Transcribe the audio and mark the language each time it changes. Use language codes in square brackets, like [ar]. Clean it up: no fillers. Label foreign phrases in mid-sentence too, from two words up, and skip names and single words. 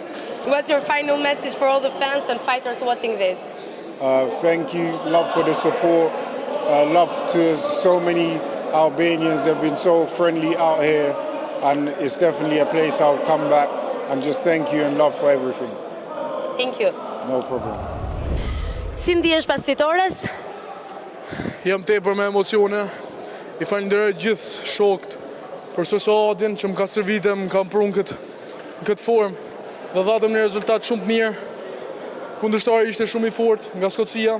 [en] What's your final message for all the fans and fighters watching this? Thank you, love for the support, love to so many Albanians. They've been so friendly out here, and it's definitely a place I'll come back, and just thank you and love for everything. Thank you. No problem. [sq] Si ndihesh pas fitores? Jam tepër me emocione. I falenderoj gjithë shokët për sosodin që më ka servite, më kam prunë këtë formë dhe dhatëm një rezultat shumë të mirë. Kundërshtari ishte shumë i fortë nga Skocia.